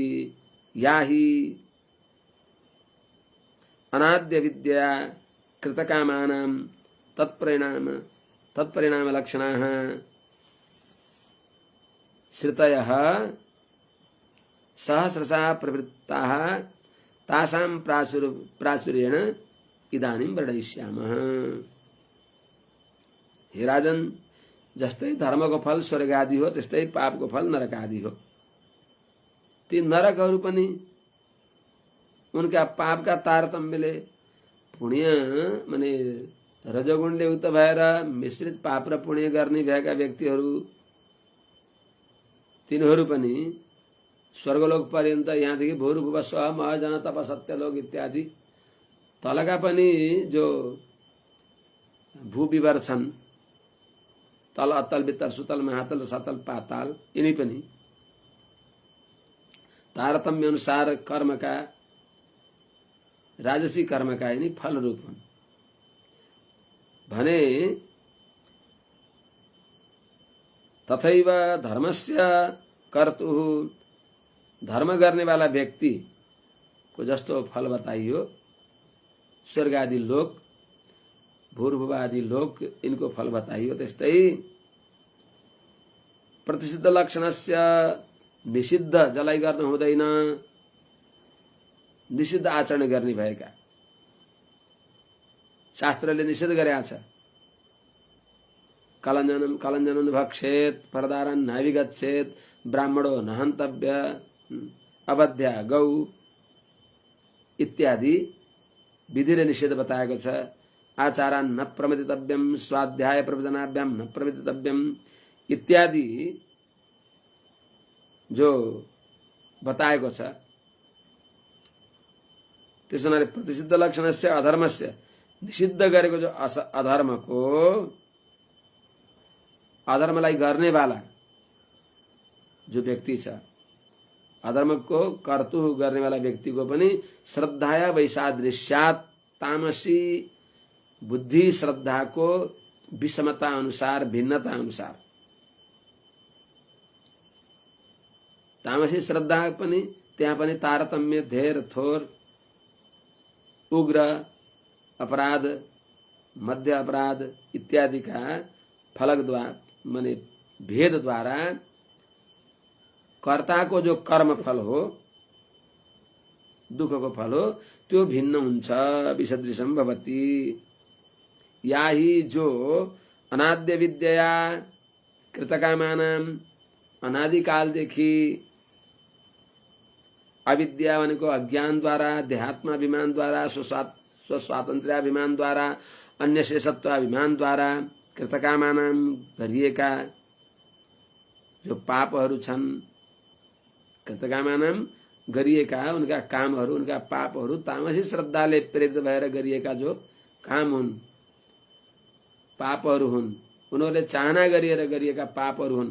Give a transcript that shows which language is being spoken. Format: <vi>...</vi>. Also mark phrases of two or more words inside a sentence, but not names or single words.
<sa>या हि अनाद्य विद्या कृतकामानां तत्परिणाम लक्षणाः श्रुतयः सहस्रशः प्रवृत्ताः तासां प्राचुर्येण इदानीं वर्णयिष्यामः।</sa> <ne>हे राजन, जस्तै धर्मको फल स्वर्ग आदि हो त्यस्तै पापको फल नरक आदि हो। ती नरकहरू पनि उनका पापका तारतम्यले पुण्य माने रजोगुणले युक्त भएर मिश्रित पाप र पुण्य गर्ने भएका व्यक्तिहरू तिनीहरू पनि स्वर्गलोक पर्यन्त, यहाँदेखि भूर्भुवः स्वः मह जन तप सत्यलोक इत्यादि तलका पनि जो भूविवर छन्, तल अतल वितल सुतल महातल सतल पाताल, यिनी पनि तारतम्य अनुसार कर्मका राजसी कर्मका यिनी फल रूप हुन् भने</ne> <sa>तथैव धर्मस्य कर्तुः,</sa> <ne>धर्म गर्ने वाला व्यक्ति को जस्तो फल बताइयो स्वर्ग आदि लोक भूर्भुव आदि लोक इनको फल बताइयो त्यस्तै</ne> <sa>प्रतिषिद्ध लक्षणस्य</sa> <ne>निषिद्ध जलाई गर्न हुँदैन, निषिद्ध आचरण गर्ने भएका शास्त्रले निषेध गरेका छ।</ne> <sa>कलञ्जनम भक्षेत, परदारन नाभिगच्छेत, ब्राह्मणो नहन्तव्य, अवध्या गौ</sa> <ne>इत्यादि विधिले निषेध बताएको छ।</ne> <sa>आचारान् न प्रमदितव्यम, स्वाध्याय प्रवचनाभ्याम न प्रमदितव्यम</sa> <ne>इत्यादि जो बताएको छ। त्यसो हुनाले</ne> <sa>प्रतिषिद्ध लक्षणस्य अधर्मस्य,</sa> <ne>निषिद्ध गरेको जो अधर्मको, अधर्मलाई गर्नेवाला जो व्यक्ति छ, अधर्मको कर्तु गर्नेवाला व्यक्तिको पनि</ne> <sa>श्रद्धाया वैसादृश्यात्,</sa> <ne>तामसी बुद्धि श्रद्धाको विषमता अनुसार, भिन्नता अनुसार, तामसी श्रद्धा पनि त्यहाँ पनि तारतम्य, धेर थोर, उग्र अपराध, मध्य अपराध इत्यादि का फलक द्वारा माने भेद द्वारा कर्ता को जो कर्म फल हो, दुख को फल हो, त्यो भिन्न हुन्छ।</ne> <sa>विसदृशम भवति।</sa> <ne>या ही जो</ne> <sa>अनाद्य विद्या कृतकामानाम,</sa> <ne>अनादिकालदेखि अविद्या भनेको अज्ञान द्वारा, देहात्माभिमान द्वारा, स्वस्वातन्त्र्याभिमान द्वारा, अन्य शेषत्वाभिमान द्वारा कृतकामानाम गरिएका जो पापहरू छन्, कृतकामानाम गरिएका उनका कामहरू, उनका पापहरू तामसी श्रद्धाले प्रेरित भएर गरिएका जो काम हुन्, पापहरू हुन्, उनीहरूले चाहना गरिएर गरिएका पापहरू हुन्।</ne>